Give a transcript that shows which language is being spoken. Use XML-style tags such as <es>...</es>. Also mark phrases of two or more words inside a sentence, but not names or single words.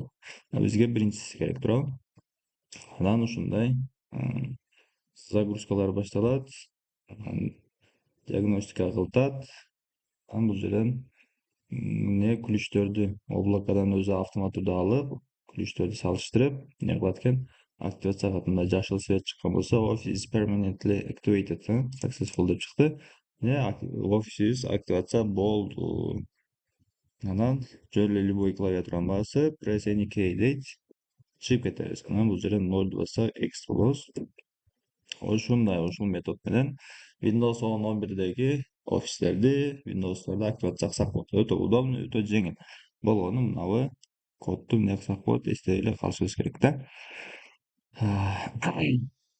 <ky>Бизге биринчиси керек туурабы? Анан ушундай загрузкалар башталат, анан диагностика кылтат. Анан бул жерден эмне ключтөрдү облакадан өзү автомат түрдө алып, ключтөрдү салыштырып, эмне кылат экен, активация кылат. Мындай жашыл свет чыккан болсо,</ky> <en>office is permanently activated, successful</en> <ky>деп чыкты. Офисибиз активация болду. Анан жөн эле любой клавиатураны басып,</ky> <en>press any key</en> <ky>дейт, чыгып кетебиз. Анан бул жерден 0 бассак X болобуз. Ушул метод менен Windows 10 11-деги офистерди, Windows'торду активация кылсак болот. Өтө удобный, өтө жеңил. Болгону мынабы кодду эмне кылсак болот, эстей эле калышыбыз керек да.</ky>